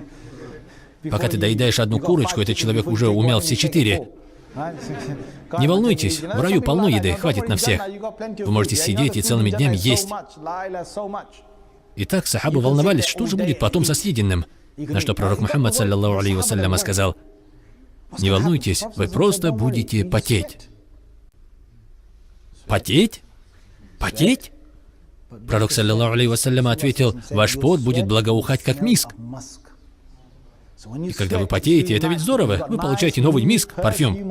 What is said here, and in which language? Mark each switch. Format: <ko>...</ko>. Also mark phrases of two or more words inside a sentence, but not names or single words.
<ru>Пока ты доедаешь одну курочку, этот человек уже умял все 4. Не волнуйтесь, в раю полно еды, хватит на всех. Вы можете сидеть и целыми днями есть. Итак, сахабы волновались, что же будет потом со съеденным. На что пророк Мухаммад,</ru> <ar>صلى الله عليه وسلم,</ar> <ru>сказал: не волнуйтесь, вы просто будете потеть. Потеть? Потеть? Пророк,</ru> <ar>صلى الله عليه وسلم,</ar> <ru>ответил: ваш пот будет благоухать, как миск. И когда вы потеете, это ведь здорово. Вы получаете новый миск, парфюм.</ru>